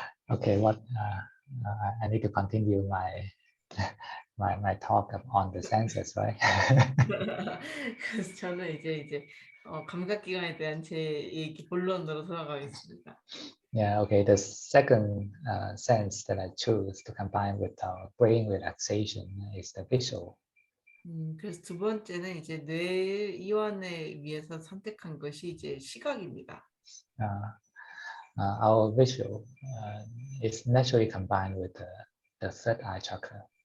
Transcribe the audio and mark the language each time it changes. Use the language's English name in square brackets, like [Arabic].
[English] Okay, I need to continue my talk on the senses, right? [Korean] 그래서 저는 이제 감각기관에 대한 제 얘기 본론으로 돌아가겠습니다. [English] Yeah, okay. The second sense that I choose to combine with our brain relaxation is the visual. [Korean] 그래서 두 번째는 이제 뇌 이완을 위해서 선택한 것이 이제 시각입니다. [English] Our visual is naturally combined with the third eye chakra.